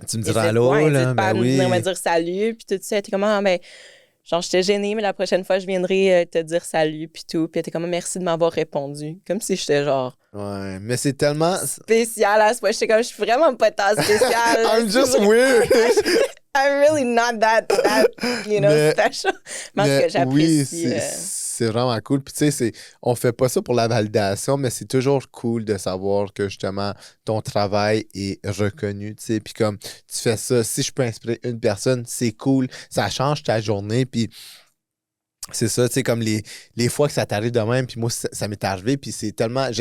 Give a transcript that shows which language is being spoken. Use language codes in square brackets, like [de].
[fr] Tu me diras allô, là, ben oui. Venir me dire salut, puis tout ça. T'es comme, ah, ben, genre, j'étais gênée, mais la prochaine fois, je viendrai te dire salut, puis tout. Puis t'es comme, merci de m'avoir répondu. Comme si j'étais genre. Ouais, mais c'est tellement. Spécial à ce point. J'étais comme, je suis vraiment pas tant spécial. [en] I'm just weird. I'm really not that you know, special. [fr] Mais j'apprécie. Oui, c'est vraiment cool. Puis tu sais, on fait pas ça pour la validation, mais c'est toujours cool de savoir que justement ton travail est reconnu. Tu sais, puis comme tu fais ça, si je peux inspirer une personne, c'est cool. Ça change ta journée. Puis c'est ça, tu sais, comme les fois que ça t'arrive de même, puis moi, ça m'est arrivé, puis c'est tellement.